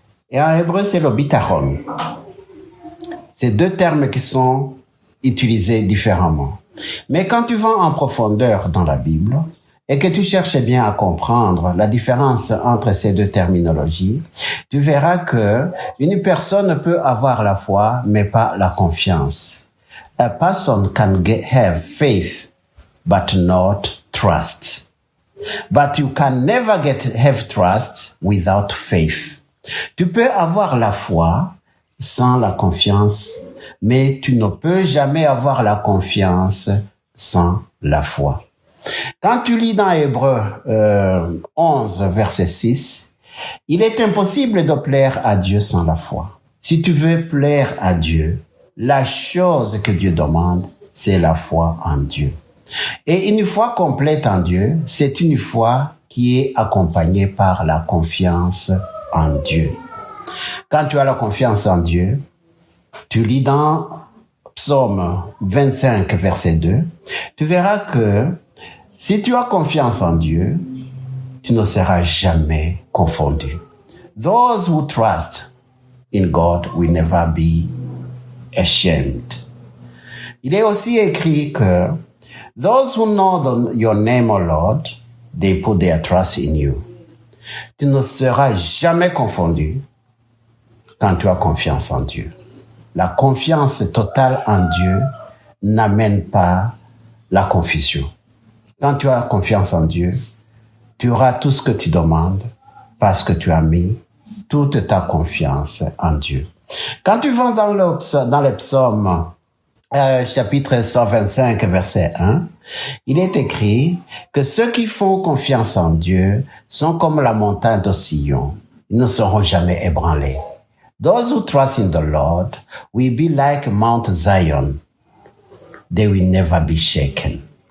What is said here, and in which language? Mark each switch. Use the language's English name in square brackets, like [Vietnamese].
[French] Et en hébreu, c'est le bitachon. C'est deux termes qui sont utilisés différemment. Mais quand tu vas en profondeur dans la Bible et que tu cherches bien à comprendre la différence entre ces deux terminologies, tu verras que une personne peut avoir la foi, mais pas la confiance. [English] A person can have faith, but not trust. But you can never have trust without faith. [French] Tu peux avoir la foi sans la confiance, mais tu ne peux jamais avoir la confiance sans la foi. Quand tu lis dans Hébreu 11, verset 6, il est impossible de plaire à Dieu sans la foi. Si tu veux plaire à Dieu, la chose que Dieu demande, c'est la foi en Dieu. Et une foi complète en Dieu, c'est une foi qui est accompagnée par la confiance en Dieu. Quand tu as la confiance en Dieu, tu lis dans Psaume 25, verset 2, tu verras que si tu as confiance en Dieu, tu ne seras jamais confondu. [English] Those who trust in God will never be ashamed. [French] Il est aussi écrit que [English] those who know your name, O Lord, they put their trust in you. [French] Tu ne seras jamais confondu quand tu as confiance en Dieu. La confiance totale en Dieu n'amène pas la confusion. Quand tu as confiance en Dieu, tu auras tout ce que tu demandes parce que tu as mis toute ta confiance en Dieu. Quand tu vas dans les psaumes, chapitre 125, verset 1, il est écrit que ceux qui font confiance en Dieu sont comme la montagne de Sion. Ils ne seront jamais ébranlés. [English] Those who trust in the Lord will be like Mount Zion. They will never be shaken.